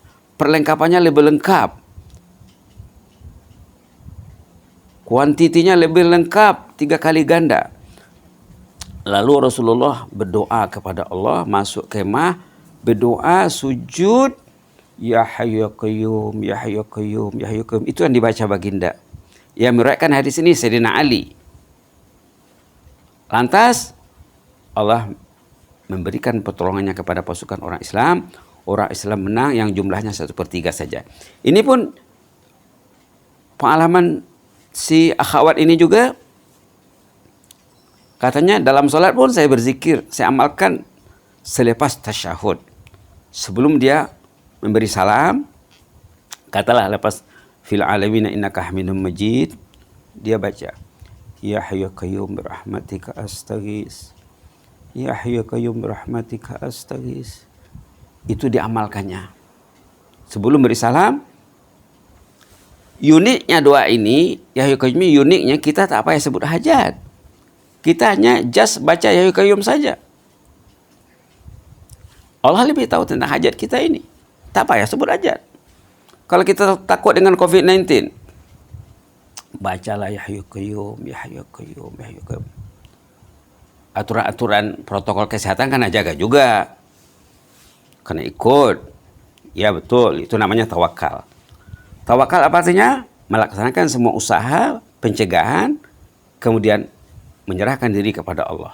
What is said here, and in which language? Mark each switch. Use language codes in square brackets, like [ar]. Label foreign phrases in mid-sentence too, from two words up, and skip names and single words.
[ms] Perlengkapannya lebih lengkap. Kuantitinya lebih lengkap, 3 kali ganda. Lalu Rasulullah berdoa kepada Allah, masuk kemah, berdoa, sujud, [ar] يا حي قيوم، يا حي قيوم، يا حي قيوم. [ms] Itu yang dibaca baginda. Yang meriwayatkan hadis ini Sayyidina Ali. Lantas Allah memberikan pertolongannya kepada pasukan orang Islam. Orang Islam menang yang jumlahnya 1/3 saja. Ini pun pengalaman si akhwat ini juga. Katanya dalam solat pun saya berzikir, saya amalkan selepas tasyahud. Sebelum dia memberi salam, katalah lepas [ar] في العالمين إنك حميد مجيد, [ms] dia baca [ar] يا حي قيوم برحمتك أستغيث. يا حي قيوم برحمتك أستغيث. [ms] Itu diamalkannya. Sebelum beri salam. Uniknya doa ini, [ar] يا حي قيوم, [ms] uniknya kita tak payah sebut hajat. Kita hanya just baca [ar] يا حي قيوم [ms] saja. Allah lebih tahu tentang hajat kita ini. Tak payah sebut hajat. Kalau kita takut dengan COVID-19, bacalah [ar] يا حي قيوم, يا حي قيوم, يا حي قيوم. [id] aturan-aturan protokol kesehatan karena jaga juga, karena ikut. Ya betul, itu namanya tawakal. Tawakal apa artinya? Melaksanakan semua usaha pencegahan, kemudian menyerahkan diri kepada Allah.